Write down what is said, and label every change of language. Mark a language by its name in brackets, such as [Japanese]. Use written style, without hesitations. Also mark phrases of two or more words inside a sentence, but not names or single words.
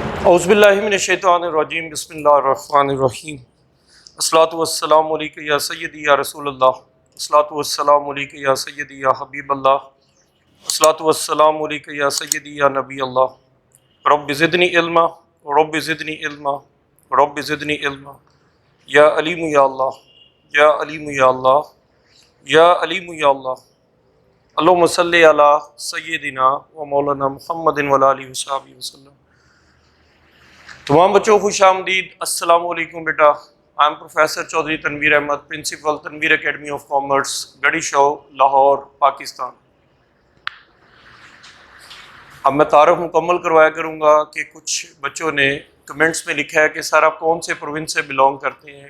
[Arabic] أعوذ بالله من الشيطان الرجيم بسم الله الرحمن الرحيم الصلاة والسلام عليك يا سيدي يا رسول الله الصلاة والسلام عليك يا سيدي يا حبيب الله الصلاة والسلام عليك يا سيدي يا نبي الله رب زدني علما رب زدني علما رب زدني علما يا عليم يا الله يا عليم يا الله يا عليم يا الله اللهم صل على سيدنا ومولانا محمد وآله وصحبه وسلم. [Urdu] تمام بچوں کو خوش آمدید. [Arabic] السلام عليكم बेटा। [English] I am Professor Chaudhry Tanveer Ahmad, Principal Tanveer Academy of Commerce, Garhi Shahu, Lahore, Pakistan. [Urdu] اب میں تعارف مکمل کروایا کروں گا کہ کچھ بچوں نے کمنٹس میں لکھا ہے کہ سر آپ کون سے پروونس سے بیلانگ کرتے ہیں.